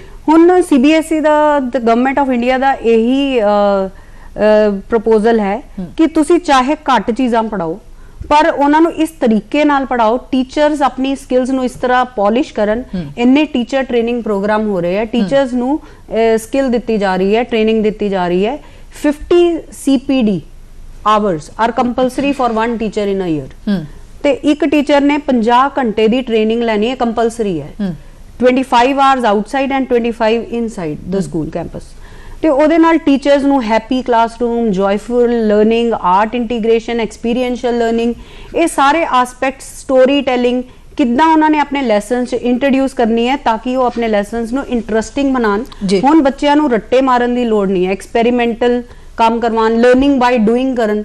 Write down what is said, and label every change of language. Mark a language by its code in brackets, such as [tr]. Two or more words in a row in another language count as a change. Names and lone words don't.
[pa] ਹੁਣ CBSE ਦਾ ਗਵਰਨਮੈਂਟ ਆਫ ਇੰਡੀਆ ਦਾ ਇਹੀ ਪ੍ਰਪੋਜ਼ਲ ਹੈ ਕਿ ਤੁਸੀਂ ਚਾਹੇ ਘੱਟ ਚੀਜ਼ਾਂ ਪੜਾਓ ਪਰ ਉਹਨਾਂ ਨੂੰ ਇਸ ਤਰੀਕੇ ਨਾਲ ਪੜਾਓ, ਟੀਚਰਸ ਆਪਣੀ ਸਕਿੱਲਸ ਨੂੰ ਇਸ ਤਰ੍ਹਾਂ ਪਾਲਿਸ਼ ਕਰਨ। ਇੰਨੇ [en] teacher training programme [pa] ਹੋ ਰਹੇ ਹੈ, ਟੀਚਰਸ ਨੂੰ ਸਕਿੱਲ ਦਿੱਤੀ ਜਾ ਰਹੀ ਹੈ, ਟ੍ਰੇਨਿੰਗ ਦਿੱਤੀ ਜਾ ਰਹੀ ਹੈ। [en] 50 CPD hours are compulsory for one teacher in a year, [pa] ਤੇ ਇੱਕ ਟੀਚਰ ਨੇ 50 ਘੰਟੇ ਦੀ ਟ੍ਰੇਨਿੰਗ ਲੈਣੀ ਹੈ, ਕੰਪਲਸਰੀ ਹੈ। [en] 25 hours outside and 25 inside the school campus। [pa] ਤੇ ਉਹਦੇ ਨਾਲ ਟੀਚਰਸ ਨੂੰ [en] happy classroom, joyful learning, art integration, experiential learning, [pa] ਇਹ ਸਾਰੇ ਐਸਪੈਕਟਸ, [en] story telling [pa] ਕਿੱਦਾਂ ਉਹਨਾਂ ਨੇ ਆਪਣੇ ਲੈਸਨਸ 'ਚ ਇੰਟਰੋਡਿਊਸ ਕਰਨੀ ਹੈ ਤਾਂ ਕਿ ਉਹ ਆਪਣੇ ਲੈਸਨਸ ਨੂੰ ਇੰਟਰਸਟਿੰਗ ਬਣਾਉਣ। ਹੁਣ ਬੱਚਿਆਂ ਨੂੰ ਰੱਟੇ ਮਾਰਨ ਦੀ ਲੋੜ ਨਹੀਂ ਹੈ, ਐਕਸਪੈਰੀਮੈਂਟਲ ਕੰਮ ਕਰਵਾਉਣ, [en] learning by doing [pa] ਕਰਨ।